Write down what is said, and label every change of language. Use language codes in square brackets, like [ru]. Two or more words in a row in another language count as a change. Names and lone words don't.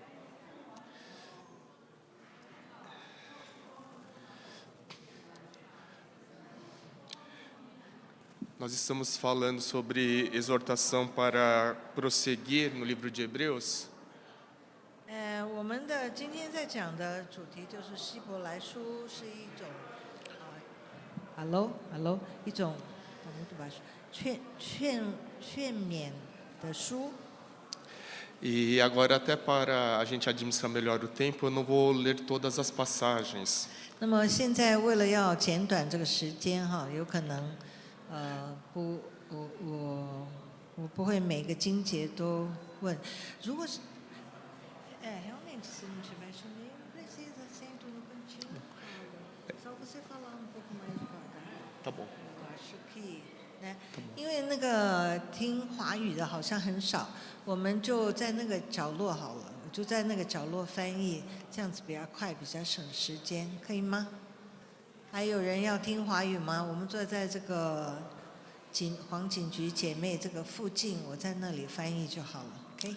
[pt] Nós estamos falando sobre exortação para prosseguir no livro de Hebreus. [zh] 我们的今天在讲的主题就是希伯来书是一种，hello，一种 [pt] muito baixo， [zh] 劝勉的书。 [pt] E agora, até para a gente administrar melhor o tempo, eu não vou ler todas as passagens. [zh] 那么现在为了要简短这个时间哈，有可能我不会每个经节都问。如果是 [pt] realmente se não tiver chinês não precisa assento no cantinho. Só você falar um pouco mais devagar. Tá bom. 我acho que né， [zh] 因为那个听华语的好像很少，我们就在那个角落好了，我就在那个角落翻译，这样子比较快，比较省时间，可以吗？还有人要听华语吗？我们坐在这个黄警局姐妹这个附近，我在那里翻译就好了 ，OK？